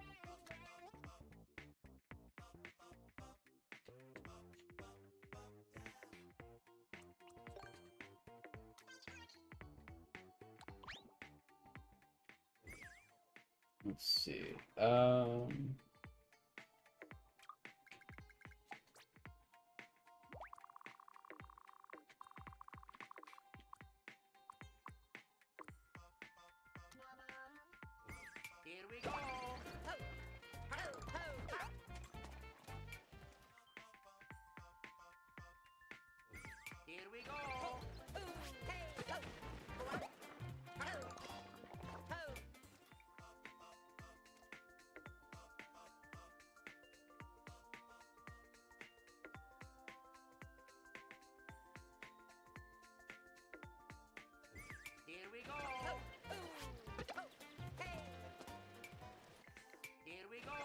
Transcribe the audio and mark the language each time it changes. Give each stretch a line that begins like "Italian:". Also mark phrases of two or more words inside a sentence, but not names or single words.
English: Let's see. Here we go. Ho, ho, ho, ha. Here we go. Ooh, hey, ho. What? Ho, ho. Here we go. Ho, ooh, ho, hey. Here we go.